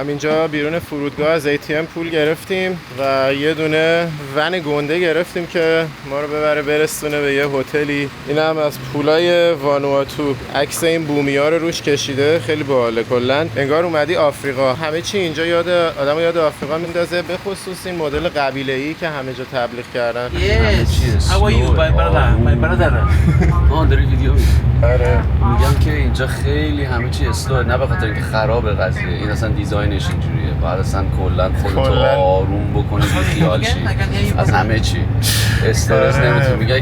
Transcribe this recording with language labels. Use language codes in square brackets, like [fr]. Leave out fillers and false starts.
[fa] همینجا بیرون فرودگاه از ATM پول گرفتیم و یه دونه ون گنده گرفتیم که ما رو ببره برسونه به یه هتلی. این هم از پولای وانواتو، عکس این بومیا رو روش کشیده. خیلی باحاله. کلا انگار اومدی آفریقا. همه چی اینجا آدمو یاد آفریقا میندازه، به خصوص این مدل قبیله‌ای که همه جا تبلیغ کردن. [en] How are you my brother [fa] داری ویدیو آره میگم که اینجا خیلی همه چی اسلوه، نه به خاطر اینکه خرابه قضیه، این اصلا دیزاینش اینجوریه. باید اصلا کلا خودتو آروم بکنی، بیخیال شی از همه چی، استرس نمیتونی.